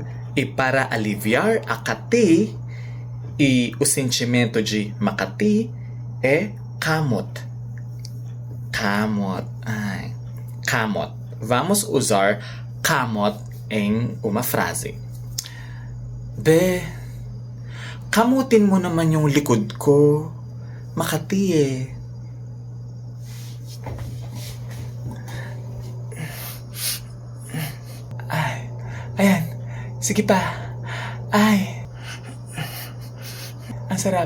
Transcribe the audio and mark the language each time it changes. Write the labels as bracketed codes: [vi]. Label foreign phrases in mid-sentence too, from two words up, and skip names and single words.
[pt] E para aliviar a kate e o sentimento de makate é kamot. [tl] Kamot. Ai. Kamot. [pt] Vamos usar kamot em uma frase. [tl] Be, kamutin mo naman yung likod ko. Makati eh. Ay, ayan. Sige pa. Ay. Ang sarap.